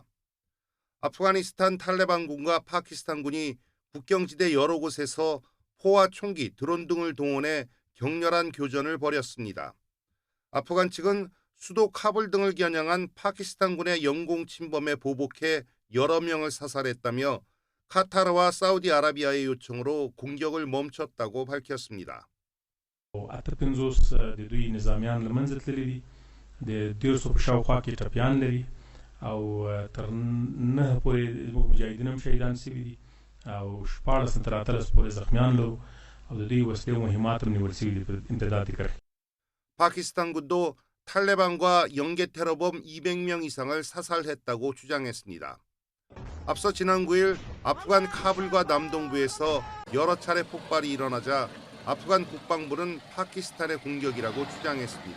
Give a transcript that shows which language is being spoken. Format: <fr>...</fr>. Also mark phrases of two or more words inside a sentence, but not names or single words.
<ko>아프가니스탄 탈레반군과 파키스탄군이 국경지대 여러 곳에서 포와 총기, 드론 등을 동원해 격렬한 교전을 벌였습니다. 아프간 측은 수도 카불 등을 겨냥한 파키스탄군의 영공 침범에 보복해 여러 명을 사살했다며 카타르와 사우디아라비아의 요청으로 공격을 멈췄다고 밝혔습니다.</ko> <ps>اته 50 د دوی نظامیان لمنځه تللي دي د 150 په شاوخوا کې ټپیان لري او تر 9 پورې مجاهدین هم شهیدان شوي دي او 14 تر 13 پورې زخمیان لرو او د دوی وسلې او مهمات هم نیول شوي دي په امتدادي کرښې.</ps> <ko>파키스탄군도 탈레반과 연계 테러범 200명 이상을 사살했다고 주장했습니다. 앞서 지난 9일 아프간 카불과 남동부에서 여러 차례 폭발이 일어나자 아프간 국방부는 파키스탄의 공격이라고 주장했습니다.</ko>